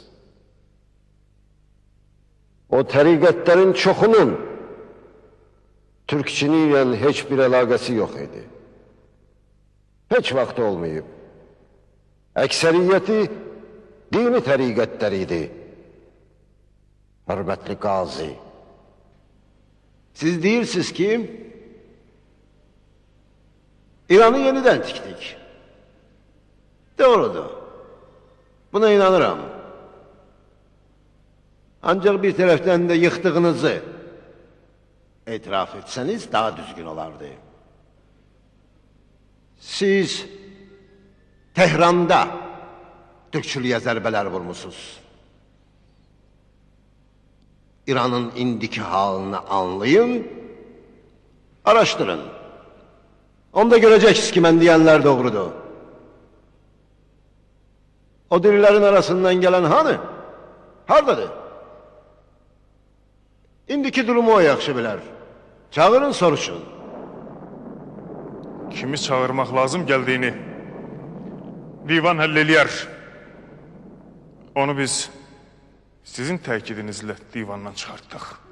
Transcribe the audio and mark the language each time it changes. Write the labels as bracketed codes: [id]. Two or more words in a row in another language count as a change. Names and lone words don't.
[az] O təriqətlərin çoxunun türkçülüklə heç bir əlaqəsi yox idi. Heç vaxt olmayıb. Əksəriyyəti dini təriqətlər idi. Hörmətli qazi, siz deyirsiniz ki, [tr] İran'ı yeniden tiktik. [az] Doğrudur. Buna inanıram. [tr] Ancak bir taraftan da yıktığınızı itiraf etseniz daha düzgün olardı. [az] Siz Tehran'da Türkçülüğe zərbələr vurmuşsunuz. İran'ın indiki halini anlayın, araştırın. [tr] Onda göreceksiniz ki ben diyenler doğrudur. O dirilerin arasından gelen hanı? [az] Hardadır? İndiki durumu o yaxşı bilər. Çağırın soruşun. Kimi çağırmaq lazım geldiğini divan həll eləyər. Onu biz sizin təkidinizlə divandan çıxartdıq.